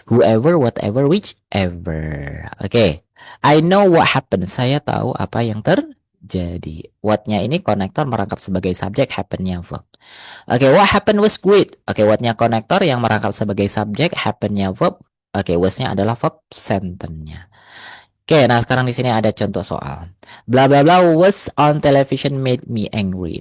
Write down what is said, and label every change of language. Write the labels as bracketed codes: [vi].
[en] Whoever, whatever, whichever. Oke, I know what happened. [id] Saya tahu apa yang terjadi. What-nya ini konektor merangkap sebagai subjek, happen-nya verb. [en] Oke, what happened was great. [id] Oke, what-nya konektor yang merangkap sebagai subjek, happen-nya verb. Oke, was-nya adalah verb sentence-nya. Oke, nah sekarang di sini ada contoh soal. [en] Bla bla bla was on television made me angry.